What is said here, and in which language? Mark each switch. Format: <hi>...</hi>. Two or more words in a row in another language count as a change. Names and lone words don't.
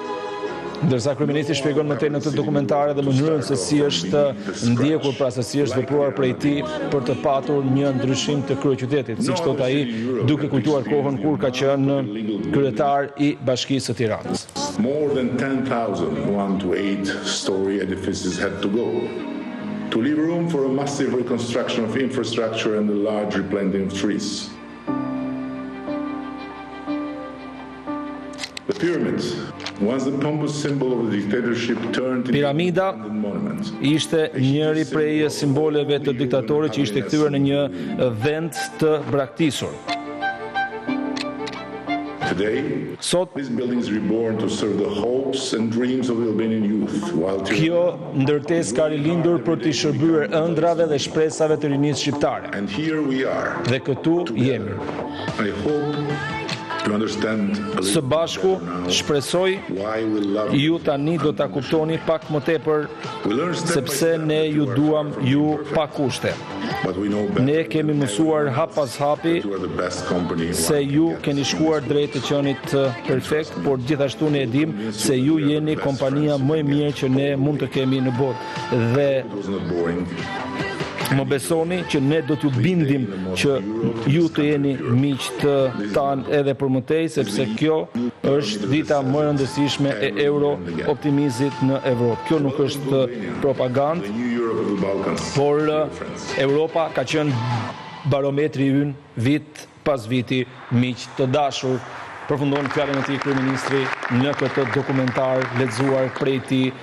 <sq>Ndërsa kryeministri shpjegon më tej në këtë dokumentare dhe mënyrën se si është ndjekur, pra se si është vepruar prej tij për të patur një ndryshim të kryeqytetit, siç thot ai, duke kujtuar kohën kur ka qenë kryetar i Bashkisë së Tiranës.</sq> <en>More than 10,000 1 to 8-story edifices had to go to leave room for a massive reconstruction of infrastructure and a large replanting of trees. The pyramids, once the pompous symbol of the dictatorship, turned into</en> <sq>Piramida</sq> <en>a monument.</en> <sq>ishte njëri prej simboleve të diktatorit që ishte kthyer në një vend të braktisur.</sq> <en>Today,</en> <sq>Sot</sq> <en>these buildings reborn to serve the hopes and dreams of the Albanian youth, while</en> <sq>kjo ndërtesë ka rilindur për të shërbyer ëndrave dhe shpresave të rinisë shqiptare.</sq> <en>and here we are.</en> <sq>Dhe këtu jemi.</sq> <en>I hope to understand a</en> <sq>Së</sq> <en>little</en> <sq>bashku</sq> <en>better now</en> <sq>shpresoj</sq> <en>why we love</en> <sq>ju tani do ta kuptoni pak më tepër</sq> <en>We learn step by</en> <sq>sepse</sq> <en>step</en> <sq>ne</sq> <en>that</en> <sq>ju</sq> <en>you are</en> <sq>duam</sq> <en>far from</en> <sq>ju</sq> <en>being perfect.</en> <sq>pa kushte.</sq> <en>But we know better</en> <sq>Ne kemi</sq> <en>than</en> <sq>mësuar</sq> <en>anyone</en> <sq>hap pas hapi</sq> <en>that you are the best company</en> <sq>se</sq> <en>one</en> <sq>ju</sq> <en>can get.</en> <sq>keni shkuar drejt të qenit perfekt, por gjithashtu ne e dim se ju jeni kompania më e mirë që ne mund të kemi në botë. Dhe</sq> <en>It was not boring.</en> <sq>më besoni që ne do t'ju bindim që ju të jeni miq të tanë edhe për mëtej, sepse kjo është dita më e rëndësishme e euro optimizit në Evropë. Kjo nuk është propagandë,</sq> <en>The new Europe of the Balkans.</en> <sq>por Europa ka qenë barometri ynë vit pas viti, miq të dashur. Përfundon fjalën e tij kryeministri në këtë dokumentar lexuar prej tij</sq>